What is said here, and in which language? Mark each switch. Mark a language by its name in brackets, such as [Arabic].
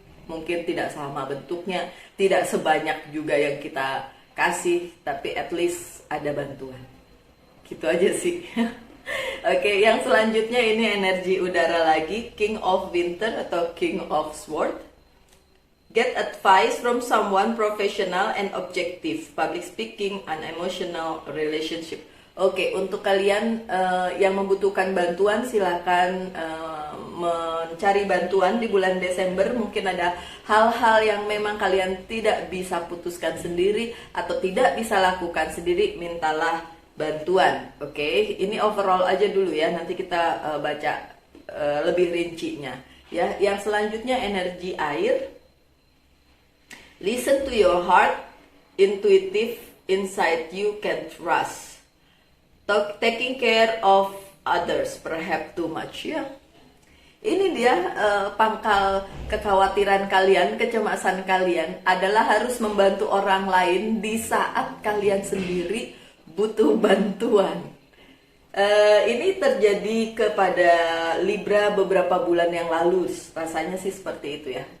[Indonesian] Mungkin tidak sama bentuknya, tidak sebanyak juga yang kita kasih, tapi [English] at least [Indonesian] ada bantuan. Gitu aja sih. Oke, yang selanjutnya ini energi udara lagi, King of Winter atau King of Sword. [English] Get advice from someone professional and objective, public speaking, and emotional relationship. [Indonesian] Oke, untuk kalian yang membutuhkan bantuan, silakan mencari bantuan di bulan Desember. Mungkin ada hal-hal yang memang kalian tidak bisa putuskan sendiri atau tidak bisa lakukan sendiri, mintalah bantuan. Oke, ini overall aja dulu ya. Nanti kita baca lebih rincinya. Ya, yang selanjutnya energi air. [English] Listen to your heart, intuitive, inside you can trust. Taking care of others, perhaps too much ya. [Indonesian] Ini dia pangkal kekhawatiran kalian, kecemasan kalian adalah harus membantu orang lain di saat kalian sendiri butuh bantuan. Ini terjadi kepada Libra beberapa bulan yang lalu, rasanya sih seperti itu ya.